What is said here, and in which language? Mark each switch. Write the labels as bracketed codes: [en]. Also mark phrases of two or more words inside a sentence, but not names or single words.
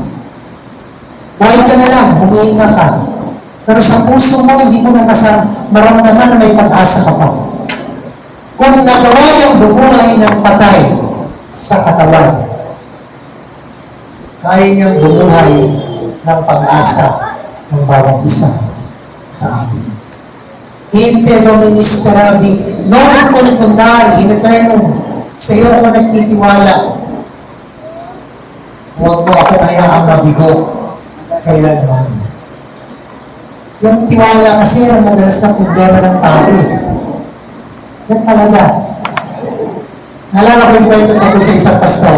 [tl] Buhay ka na lang, humihinga ka. Pero sa puso mo, hindi mo na maramdaman na may pag-asa ka pa. Kung nagawa yung bumuhay ng patay sa katawan, kaya niyang bumuhay ng pag-asa ng bawat isa sa atin. [la] Inte Domini speravi non confundar in eternum. [tl] Sa iyo ako nagtitiwala. Huwag mo ako hayaang mabigo kailanman. Yung tiwala kasi ang madalas na problema ng tao eh. Yan talaga. Nalala ko yung kwento tungkol sa isang pastor.